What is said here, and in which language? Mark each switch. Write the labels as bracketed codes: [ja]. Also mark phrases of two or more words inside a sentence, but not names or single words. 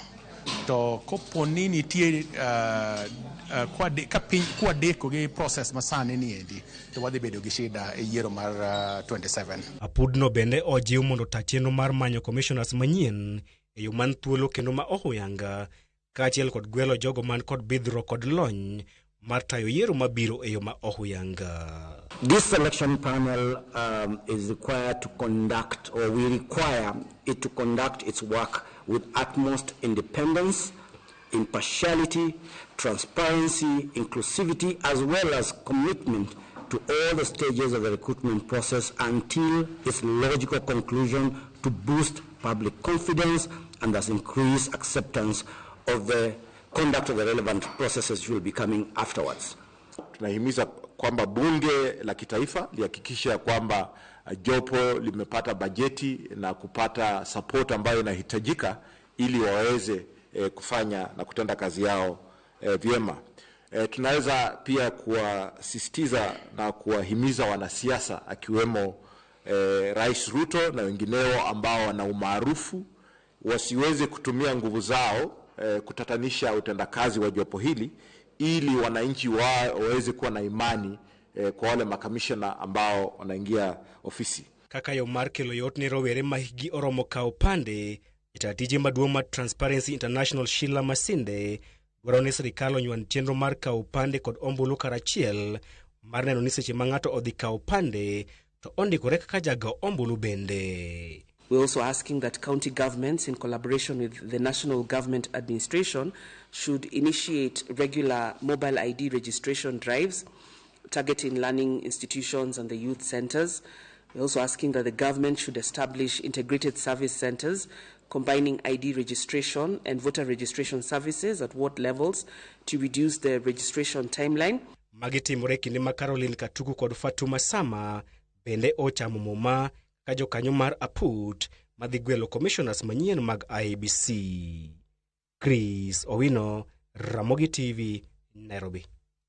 [luo] To koponi nitie kwadeko gi process masani niendi to wadhi bedo gi shida e yiero mar 27. Apudno bende ojiw mondo ta chenro mar manyo commissioners manyien e yo man thuolo kendo ma ohuyanga kaachiel kod gwelo jogo man kod bidhro kod lony mar tayo yiero mabiro e yo ma ohuyanga. [en] This selection panel is required to conduct, or we require it to conduct its work with utmost independence, impartiality, transparency, inclusivity, as well as commitment to all the stages of the recruitment process until its logical conclusion to boost public confidence and thus increase acceptance of the conduct of the relevant processes will be coming afterwards. [sw] Tunahimiza kwamba bunge la kitaifa lihakikisha kwamba jopo limepata bajeti na kupata support ambayo inahitajika ili waweze kufanya na kutenda kazi yao vyema. Tunaweza pia kuwasisitiza na kuwahimiza wanasiasa akiwemo Rais Ruto na wengineo ambao wana umaarufu wasiweze kutumia nguvu zao kutatanisha utendakazi wa jopo hili ili wananchi waweze kuwa na imani kwa wale makamishna ambao wanaingia ofisi. [luo] Kaka yo mar kelo yot ne rowere mahigi oromo kawo opande, jatije maduong' mar Transparency International Sheila Masinde dwaro ni sirkal onywand chenro mar kawo opande kod ombulu karachiel mar neno ni seche ma ng'ato odhi kawo opande to ondikore kaka jago ombulu bende. [en] We're also asking that county governments, in collaboration with the national government administration, should initiate regular mobile ID registration drives targeting learning institutions and the youth centers. We're also asking that the government should establish integrated service centers combining ID registration and voter registration services at ward levels to reduce the registration timeline. [luo] Magitimore kinde ma Caroline Katuku kod Fatuma Sama bende ochamo muma ka jokanyo mar aput madhi gwelo commissioners manyien mag IEBC. Chris Owino, Ramogi TV, Nairobi.